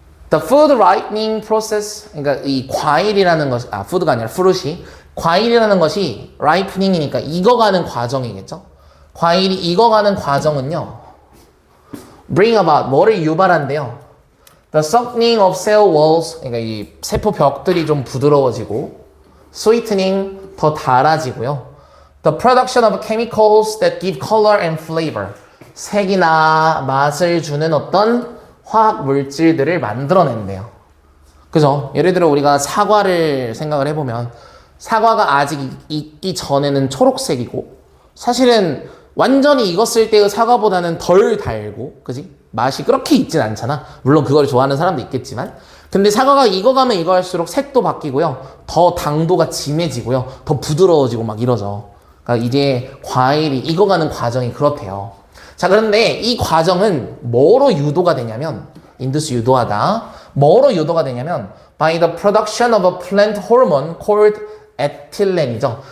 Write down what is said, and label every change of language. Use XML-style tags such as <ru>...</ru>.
<en>The food ripening process,</en> <ko>그러니까 이 과일이라는 것이, food가 아니라 fruit이, 과일이라는 것이 ripening이니까 익어가는 과정이겠죠? 과일이 익어가는 과정은요,</ko> <en>bring about,</en> <ko>뭐를 유발한대요?</ko> <en>The softening of cell walls,</en> <ko>그러니까 이 세포 벽들이 좀 부드러워지고,</ko> <en>sweetening,</en> <ko>더 달아지고요.</ko> <en>The production of chemicals that give color and flavor.</en> <ko>색이나 맛을 주는 어떤 화학 물질들을 만들어낸대요. 그죠? 예를 들어 우리가 사과를 생각을 해보면 사과가 아직 익기 전에는 초록색이고 사실은 완전히 익었을 때의 사과보다는 덜 달고 그지? 맛이 그렇게 있진 않잖아. 물론 그걸 좋아하는 사람도 있겠지만 근데 사과가 익어가면 익어갈수록 색도 바뀌고요. 더 당도가 진해지고요. 더 부드러워지고 막 이러죠. 그러니까 이제 과일이 익어가는 과정이 그렇대요. 자, 그런데 이 과정은 뭐로 유도가 되냐면 인두스 유도하다. 뭐로 유도가 되냐면</ko> <en>by the production of a plant hormone called ethyllene이죠.</en>